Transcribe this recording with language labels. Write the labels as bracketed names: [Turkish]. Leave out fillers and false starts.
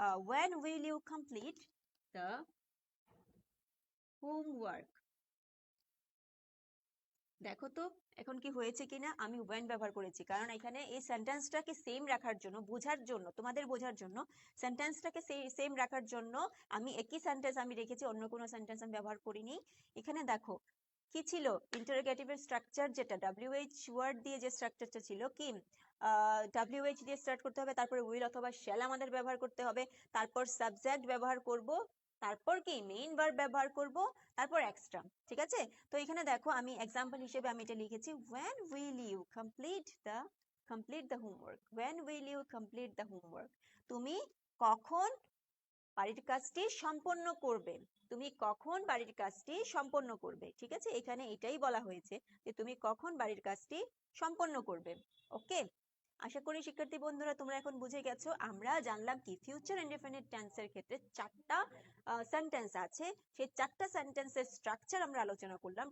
[English] when will you complete the homework। [Bangla] দেখো তো এখন কি হয়েছে কিনা, আমি when ব্যবহার করেছি, কারণ এখানে এই সেন্টেন্সটাকে সেম রাখার জন্য, বোঝার জন্য, তোমাদের বোঝার জন্য, সেন্টেন্সটাকে সেম রাখার জন্য আমি একই সেন্টেন্স আমি রেখেছি, অন্য কোনো সেন্টেন্স আমি ব্যবহার করিনি। এখানে দেখো কি ছিল, ইন্টারোগেটিভের স্ট্রাকচার, যেটা WH ওয়ার্ড দিয়ে যে স্ট্রাকচারটা ছিল, কি WH দিয়ে স্টার্ট করতে হবে, তারপরে উইল অথবা শ্যাল আমাদের ব্যবহার করতে হবে, তারপর সাবজেক্ট ব্যবহার করব, তারপর কি মেইন ভার্ব ব্যবহার করব, তারপর এক্সট্রা, ঠিক আছে? তো এখানে দেখো আমি এক্সাম্পল হিসেবে আমি এটা লিখেছি, [English] when will you complete the homework, [Bangla] when will you complete the homework। তুমি কখন বাড়ির কাজটি সম্পন্ন করবে, তুমি কখন বাড়ির কাজটি সম্পন্ন করবে, ঠিক আছে? এখানে এটাই বলা হয়েছে যে তুমি কখন বাড়ির কাজটি সম্পন্ন করবে। ওকে, আশা করি শিক্ষার্থী বন্ধুরা তোমরা এখন বুঝে গেছো। আমরা জানলাম কি ফিউচার ইনডেফিনিট টেন্সের ক্ষেত্রে চারটা সেন্টেন্স আছে, সেই চারটা সেন্টেন্সের স্ট্রাকচার আমরা আলোচনা করলাম।